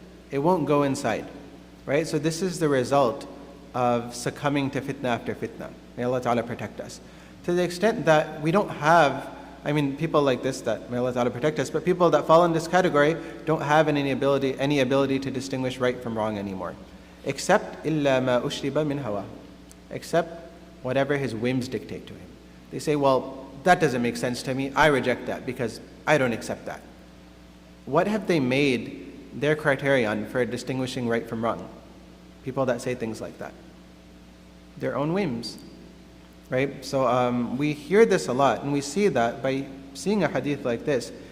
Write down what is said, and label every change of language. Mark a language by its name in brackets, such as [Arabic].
[English] It won't go inside, right? So this is the result of succumbing to fitna after fitna. May Allah Ta'ala protect us. To the extent that we don't have, people like this, that may Allah Ta'ala protect us, but people that fall in this category don't have any ability to distinguish right from wrong anymore. [Arabic] Except إِلَّا مَا أُشْرِبَ مِنْ هَوَاهُ. [English] Except whatever his whims dictate to him. They say, well, that doesn't make sense to me. I reject that because I don't accept that. What have they made their criterion for distinguishing right from wrong? People that say things like that. Their own whims, right? So we hear this a lot, and we see that by seeing a hadith like this,